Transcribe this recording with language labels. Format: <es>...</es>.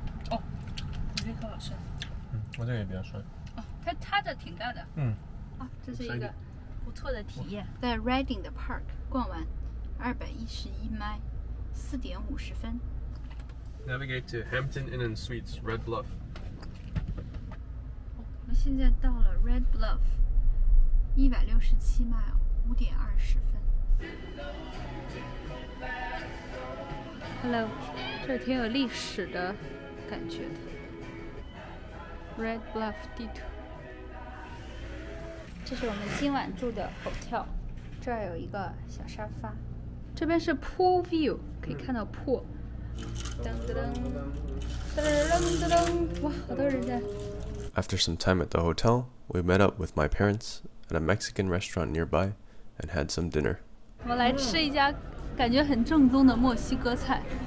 <zh>哦，我这颗好酸。我这个也比较酸。哦，它的挺大的。哦，这是一个不错的体验。在 Redding 的 Park 逛完，211 迈， 4点50分。</zh> <en>Navigate to Hampton Inn and Suites, Red Bluff.</en> <zh>我们现在到了 Red Bluff， 167 mile， 5点20分。 Hello， 这挺有历史的感觉的。 Red Bluff 地图。这是我们今晚住的 hotel， 这儿有一个小沙发。这边是 pool view， 可以看到 pool。噔噔噔噔噔噔，哇，好多人在。</zh> <en>After some time at the hotel, we met up with my parents at a Mexican restaurant nearby and had some dinner.</en> <zh>我们来吃一家感觉很正宗的墨西哥菜。</zh>